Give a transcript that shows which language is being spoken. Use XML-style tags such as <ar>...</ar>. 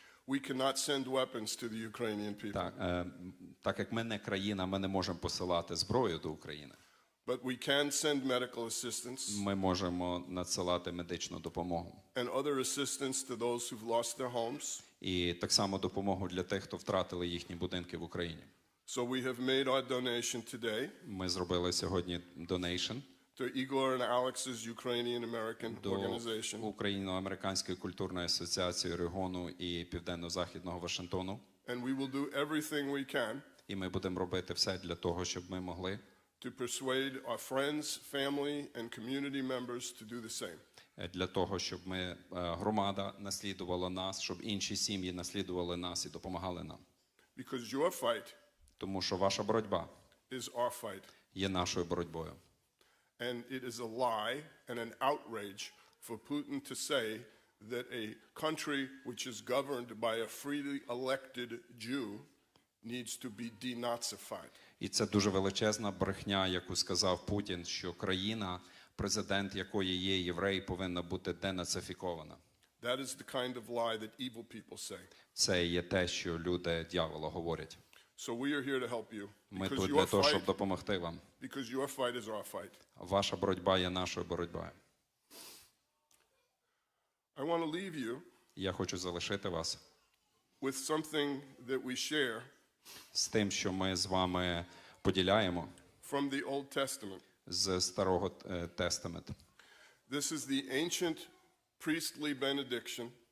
<en>we cannot send weapons to the Ukrainian people.</en> <uk>так як ми не країна, ми не можемо посилати зброю до України.</uk> <en>But we can send medical assistance</en> <uk>Ми можемо надсилати медичну допомогу.</uk> <en>and other assistance to those who've lost their homes.</en> <uk>І так само допомогу для тих, хто втратили їхні будинки в Україні.</uk> <en>So we have made our donation today</en> <uk>Ми зробили сьогодні донейшн</uk> <en>to Igor and Alex's Ukrainian-American</en> <uk>до</uk> <en>organization.</en> <uk>Україно-американської культурної асоціації регіону і Південно-Західного Вашингтону.</uk> <en>And we will do everything we can</en> <uk>І ми будемо робити все для того, щоб ми могли</uk> <en>to persuade our friends, family, and community members to do the same.</en> <uk>для того, щоб громада наслідувала нас, щоб інші сім'ї наслідували нас і допомагали нам.</uk> <en>Because your fight</en> <uk>Тому що ваша боротьба</uk> <en>is our fight.</en> <uk>є нашою боротьбою.</uk> <en>And it is a lie and an outrage for Putin to say that a country which is governed by a freely elected Jew needs to be denazified.</en> <uk>І це дуже величезна брехня, яку сказав Путін, що країна, президент якої є єврей, повинна бути денацифікована.</uk> <en>That is the kind of lie that evil people say.</en> <uk>Це є те, що люди дьявола говорять.</uk> <en>So we are here to help you.</en> <uk>Ми тут для того, щоб допомогти вам.</uk> <en>Because your fight is our fight.</en> <uk>Ваша боротьба є нашою боротьбою.</uk> <en>I want to leave you</en> <uk>Я хочу залишити вас</uk> <en>with something that we share</en> <uk>з тим, що ми з вами поділяємо</uk> <en>from the Old Testament.</en> <uk>з Старого Тестаменту.</uk> <en>This is the ancient priestly benediction</en>